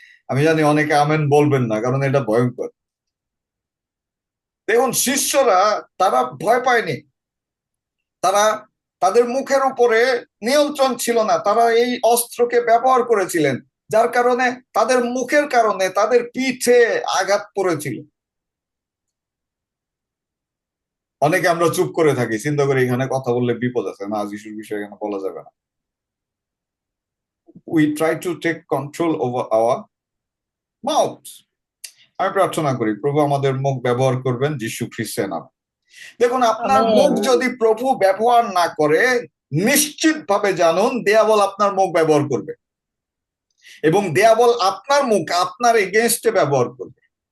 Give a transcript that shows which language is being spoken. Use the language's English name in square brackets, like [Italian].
[Bangla] আমি জানি অনেকে আমেন বলবেন না, কারণ এটা ভয়ঙ্কর। দেখুন, শিষ্যরা তারা ভয় পায়নি, তাদের মুখের উপরে নিয়ন্ত্রণ ছিল না, তারা এই অস্ত্রকে ব্যবহার করেছিলেন, যার কারণে তাদের মুখের কারণে তাদের পিঠে আঘাত পড়েছিল। অনেকে আমরা চুপ করে থাকি, চিন্তা করি এখানে কথা বললে বিপদ আছে, না, যিশুর বিষয়ে এখানে বলা যাবে না। [English] we try to take control over our mouth. [Bangla] আমি প্রার্থনা করি প্রভু আমাদের মুখ ব্যবহার করবেন যীশু খ্রিস্টের নামে। দেখুন, আপনার মুখ আমেন। যদি প্রভু ব্যবহার না করে, নিশ্চিত ভাবে জানুন দেয়াবল আপনার মুখ ব্যবহার করবে, এবং দেয়াবল আপনার মুখ আপনার এগেনস্টে ব্যবহার করবে।